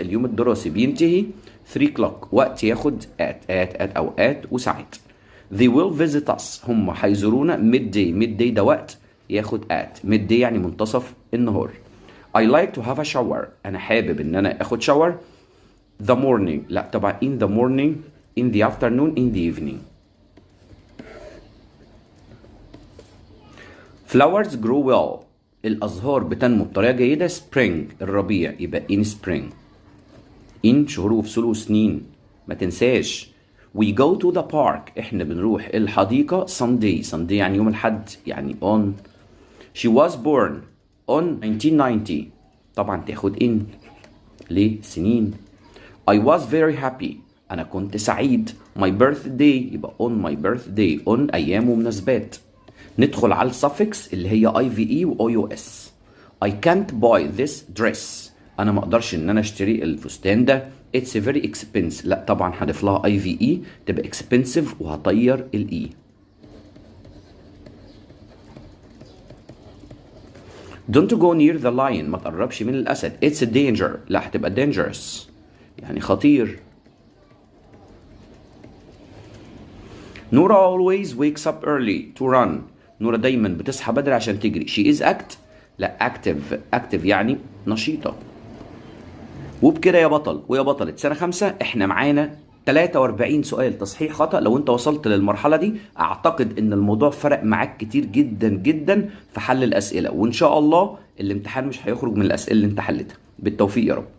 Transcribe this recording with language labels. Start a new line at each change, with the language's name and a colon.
Arabic: اليوم الدراسي بينتهي
English: 3 o'clock.
Arabic: وقت ياخد at أو at وساعات.
English: They will visit us.
Arabic: هم هيزورونا midday. midday ده وقت ياخد at. midday يعني منتصف النهار.
English: I like to have a shower.
Arabic: أنا حابب إن أنا آخد shower.
English: The morning.
Arabic: لا طبعا
English: in the morning, in the afternoon, in the evening. Flowers grow well.
Arabic: الأزهار بتنمو بطريقة جيدة.
English: Spring
Arabic: الربيع يبقى
English: in spring. in
Arabic: شهور وفصول وسنين ما تنساش.
English: We go to the park.
Arabic: احنا بنروح الحديقة Sunday. Sunday يعني يوم الحد يعني on.
English: She was born on 1990.
Arabic: طبعا تاخد in. ليه؟ سنين.
English: I was very happy.
Arabic: أنا كنت سعيد.
English: My birthday يبقى on my birthday.
Arabic: on أيام ومناسبات. ندخل على السفكس اللي هي IVE و OUS.
English: I can't buy this dress.
Arabic: أنا ما أقدرش إن أنا أشتري الفستان ده.
English: It's very expensive.
Arabic: لا طبعا هضيف لها IVE تبقى expensive وهطير الإي.
English: Don't go near the lion.
Arabic: ما تقربش من الأسد.
English: It's a danger.
Arabic: لا هتبقى dangerous يعني خطير.
English: نورا always wakes up early to run.
Arabic: نورا دايما بتصحى بدري عشان تجري.
English: She is لا active
Arabic: يعني نشيطة. وبكده يا بطل ويا بطلة سنة 5 احنا معانا 43 سؤال تصحيح خطأ. لو انت وصلت للمرحلة دي اعتقد ان الموضوع فرق معاك كتير جدا جدا في حل الأسئلة، وان شاء الله الامتحان مش هيخرج من الأسئلة اللي انت حلتها. بالتوفيق يا رب.